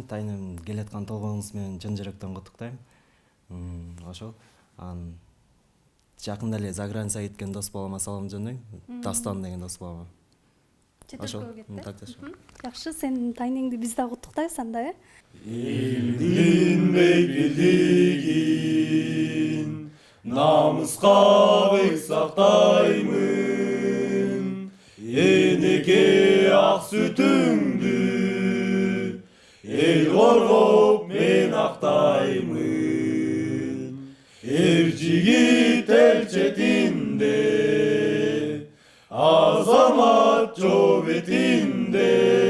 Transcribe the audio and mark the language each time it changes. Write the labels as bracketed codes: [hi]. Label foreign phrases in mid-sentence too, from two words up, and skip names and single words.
[ky] Тайнем келаткан толгоңуз менен чын жүрөктөн куттуктайм. Ошол. Анан жакында эле [ru] за границага [ky] кеткен дос балама салам жолдойм. Дастан деген дос балама. жетешпей ошол кетти. так жашоо. Жакшы, сенин тайнеңди биз дагы куттуктайбыз анда, э? Элин бекбилдигин намуска бек сактаймун Энеке ак сүтүңдү эл коргоп мен актаймун Эр жигит эл четинде азамат жо бетинде